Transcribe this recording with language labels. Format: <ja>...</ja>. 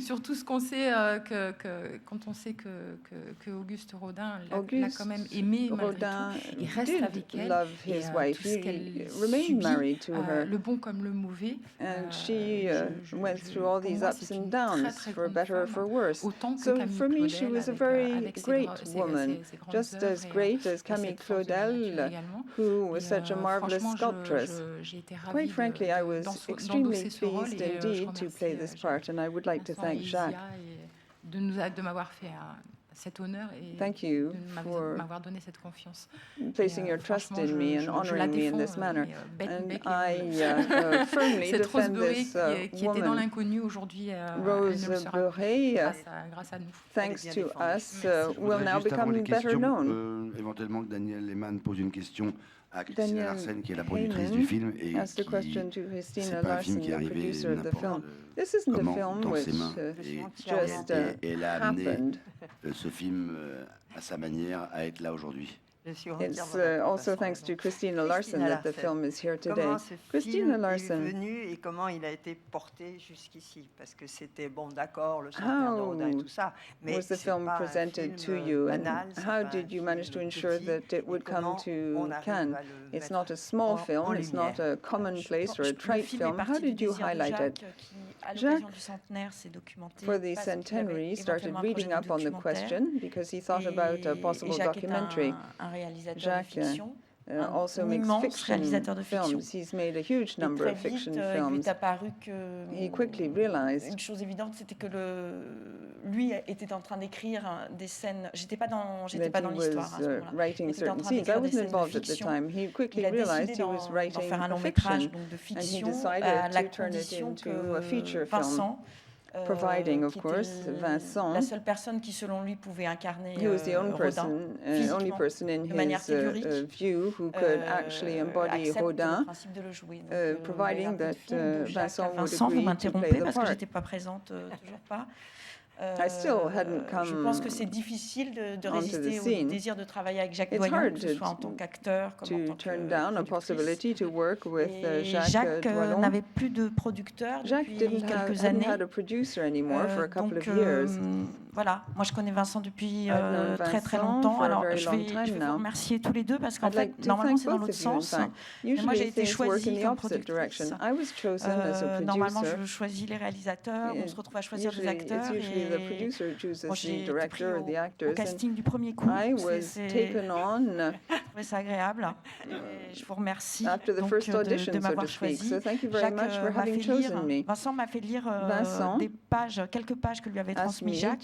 <fr>Surtout ce qu'on sait quand on sait que Auguste Rodin l'a quand même aimé malgré tout. Il reste avec elle et tout ce qu'elle subit, le bon comme le mauvais.</fr> <en>And she went through all these ups and downs, for better or for worse. So for me, she was a very great woman, just as great as Camille Claudel, who was such a marvelous sculptress. Quite frankly, I was extremely pleased indeed to play this part, and I would like to thank Jacques.</en> <fr>de m'avoir fait cet honneur et de m'avoir donné cette confiance.</fr> <en>Placing your trust in me and honoring me in this manner. And I firmly defend this</en> <fr>qui était dans l'inconnu aujourd'hui, Rose Beurret, grâce à nous.</fr> <en>Thanks to us, will now become better known.</en> <fr>Éventuellement que Daniel Lehmann pose une question à Christina Larsen, qui est la productrice du film, et c'est pas un film qui est arrivé n'importe comment dans ses mains. Et elle a amené ce film à sa manière à être là aujourd'hui.</fr> <en>It's also thanks to Christina Larsen that the film is here today. Christina Larsen.</en> <fr>Est venu et comment il a été porté jusqu'ici, parce que c'était bon, d'accord, le centenaire de Rodin et tout ça, mais</fr> <en>was the film presented to you, and how did you manage to ensure that it would come to Cannes? It's not a small film, it's not a commonplace or a trite film. How did you highlight it? Jacques, for the centenary, started reading up on the question because he thought about a possible documentary. Jacques also makes fiction films. He's made a huge number of fiction films. He quickly realized</en> <fr>une chose évidente, c'était que lui était en train d'écrire des scènes. J'étais pas dans l'histoire à ce moment-là.</fr> <en>Writing certain scenes. I wasn't involved at the time. He quickly realized he was writing for fiction, and he decided to turn it into a feature film. Providing, of course, Vincent,</en> <fr>la seule personne qui, selon lui, pouvait incarner</fr> <en>he was the only person in his view who could actually embody Rodin, providing that Vincent would agree to play the part.</en> <fr>J'étais pas présente, toujours pas.</fr> <en>I still hadn't come</en> <fr>je pense que c'est difficile de résister au désir de travailler avec Jacques Doyon, que ce soit en tant qu'acteur, comme en tant que</fr> <en>turn down a possibility to work with</en> <fr>Jacques n'avait plus de producteur depuis quelques années.</fr> <en>Had a producer anymore for a couple of years.</en> <fr>Voilà, moi je connais Vincent depuis très très longtemps. Alors je vais vous remercier tous les deux parce qu'en fait normalement c'est dans l'autre sens. Mais moi j'ai été choisie comme productrice. Normalement je choisis les réalisateurs, on se retrouve à choisir les acteurs.</fr> <en>The producer chooses the director or the actors.</en> <fr>Au casting du premier coup,</fr> <en>I was taken on.</en> <fr>C'est agréable. Je vous remercie</fr> <en>after the first audition,</en> <fr>de m'avoir choisi.</fr> <en>So thank you very much for having chosen me.</en> <fr>Vincent m'a fait lire quelques pages que lui avait transmis Jacques.</fr>